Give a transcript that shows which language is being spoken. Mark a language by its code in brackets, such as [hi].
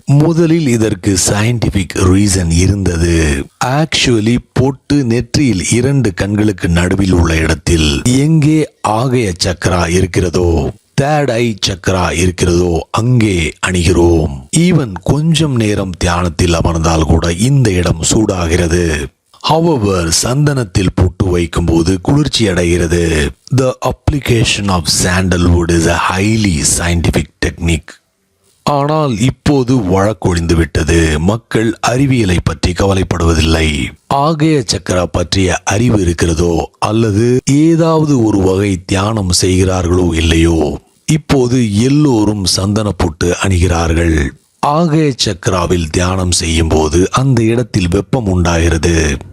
[ta] முதலில் இதற்கு scientific reason இருந்தது. ஆக்சுவலி பொட்டு நெற்றியில் 2 கண்களுக்கு நடுவில் உள்ள இடத்தில் எங்கே ஆகய சக்கரா இருக்கிறதோ, தேர்ட் ஐ சக்கரா இருக்கிறதோ அங்கே அணிகிறோம். ஈவன் கொஞ்சம் நேரம் தியானத்தில் அமர்ந்தால் கூட இந்த இடம் சூடாகிறது. However, சந்தனத்தில் பொட்டு வைக்கும் போது குளிர்ச்சி அடைகிறது. [en] The application of sandalwood is a highly scientific technique. [ta] ஆனால் இப்போது வழக்கொழிந்து விட்டது. மக்கள் அறிவியலை பற்றி கவலைப்படுவதில்லை. ஆகய சக்கரா பற்றிய அறிவு இருக்கிறதோ அல்லது ஏதாவது ஒரு வகை தியானம் செய்கிறார்களோ இல்லையோ, இப்போது எல்லோரும் சந்தன பொட்டு அணிகிறார்கள். ஆகய சக்கராவில் தியானம் செய்யும் போது அந்த இடத்தில் வெப்பம் உண்டாகிறது.